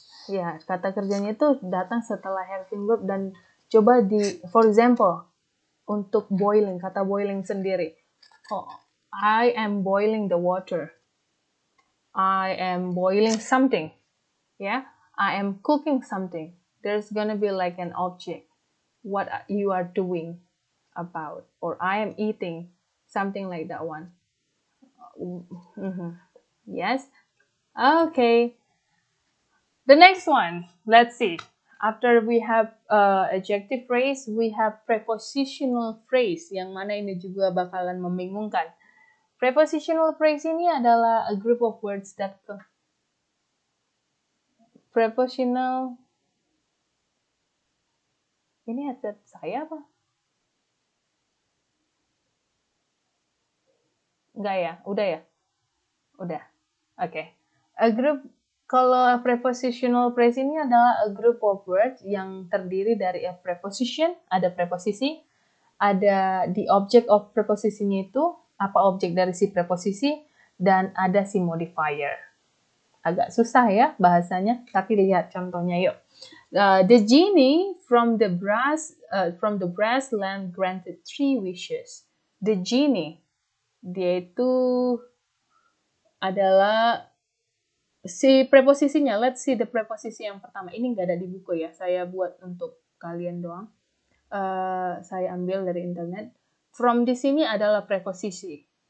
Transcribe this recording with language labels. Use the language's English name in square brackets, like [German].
[Indonesian] Ya, kata kerjanya itu datang setelah helping verb dan coba [English] for example, [Indonesian] untuk boiling, kata boiling sendiri. [English] Oh, I am boiling the water. I am boiling something. Yeah, I am cooking something. There's gonna be like an object. What you are doing about. Or I am eating. Something like that one. Yes. Okay. The next one. Let's see. After we have adjective phrase, we have prepositional phrase. [Indonesian] Yang mana ini juga bakalan membingungkan. [English] Prepositional phrase [Indonesian] ini adalah [English] a group of words that prepositional. [Indonesian] Ini headset saya apa? Enggak ya? Udah ya? Udah. Oke. A group, kalau prepositional phrase ini adalah [English] a group of words [Indonesian] yang terdiri dari [English] a preposition, [Indonesian] ada preposisi, ada [English] the object of [Indonesian] preposisinya itu, apa objek dari si preposisi, dan ada si modifier. Agak susah ya bahasanya, tapi lihat contohnya yuk. [English] The genie from the brass lamp granted 3 wishes. [Indonesian] The genie, dia itu adalah si preposisinya. [English] Let's see the [Indonesian] preposisi yang pertama. Ini nggak ada di buku ya, saya buat untuk kalian doang. Saya ambil dari internet. From di sini adalah preposisi.